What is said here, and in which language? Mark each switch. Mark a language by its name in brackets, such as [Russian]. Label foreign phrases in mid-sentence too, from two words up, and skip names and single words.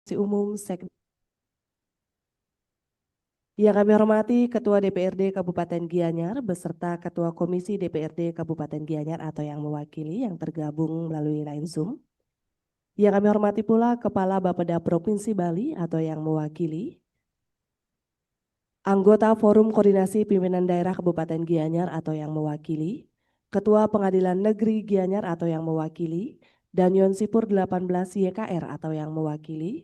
[Indonesian] Umum yang kami hormati Ketua DPRD Kabupaten Gianyar beserta Ketua Komisi DPRD Kabupaten Gianyar atau yang mewakili yang tergabung melalui line Zoom. Yang kami hormati pula Kepala Bapeda Provinsi Bali atau yang mewakili, anggota Forum Koordinasi Pimpinan Daerah Kabupaten Gianyar atau yang mewakili, Ketua Pengadilan Negeri Gianyar atau yang mewakili, dan Yon Sipur 18 YKR atau yang mewakili.